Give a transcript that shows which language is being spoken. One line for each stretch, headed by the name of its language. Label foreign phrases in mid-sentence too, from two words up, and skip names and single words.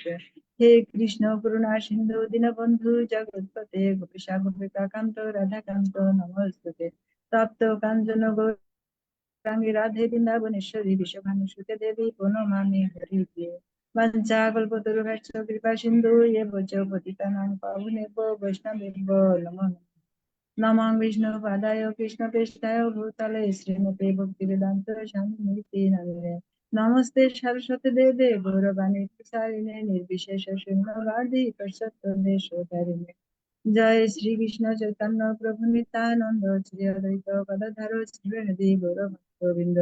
Sanskrit: হে কৃষ্ণ করুণা সিন্ধু দীনবন্ধু জগৎপতে গোপীশা গোপিকা কান্ত রাধাকান্ত নমস্তুতে। তপ্ত কাঞ্চন গৌরাঙ্গী রাধে বৃন্দাবনেশ্বরী বিশ্বভানুসুতে দেবী প্রণমামি হরিপ্রিয়ে। বঞ্চা কল্পতরুভ্যশ্চ কৃপা সিন্ধু এব চ পতিতানাং পাবনেভ্যো বৈষ্ণবেভ্যো নমো নমঃ। নমঃ বিষ্ণুপাদায় কৃষ্ণপৃষ্ঠায় ভূতলে শ্রীমতে ভক্তিবেদান্ত স্বামীতি নামিনে। নমস্তে সরস্বতী দেবে গৌরবাণী প্রসারিণে নির্বিশেষ শূন্যবাদী পশ্চাৎদেশোতারিণে। জয় শ্রী কৃষ্ণ চৈতন্য প্রভু নিত্যানন্দ শ্রী অদ্বৈত গদাধর শ্রীহরি গৌরভক্তবৃন্দ।